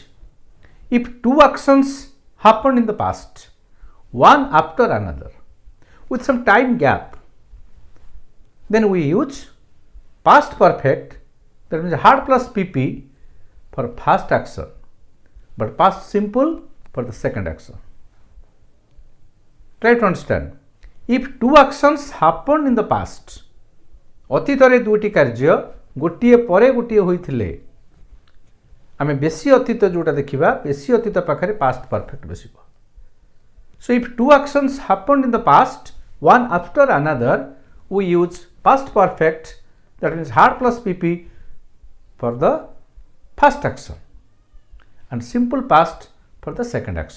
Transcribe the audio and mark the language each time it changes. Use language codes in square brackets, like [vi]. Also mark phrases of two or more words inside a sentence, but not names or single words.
[en] If 2 actions happened in the past, one after another, with some time gap, then we use past perfect, that means had plus pp for first action, but past simple for the second action. Try to understand. If 2 actions happened in the past, [or] ଅତୀତରେ 2ଟି କାର୍ଯ୍ୟ ଗୋଟିଏ ପରେ ଗୋଟିଏ ହୋଇଥିଲେ, ଆମେ ବେଶୀ ଅତୀତ ଯୋଉଟା ଦେଖିବା, ବେଶୀ ଅତୀତ ପାଖରେ [en] past perfect [or] ବସିବ. [en] So if 2 actions happened in the past, one after another, we use past perfect, that means had plus pp for the first action and simple past for the second action.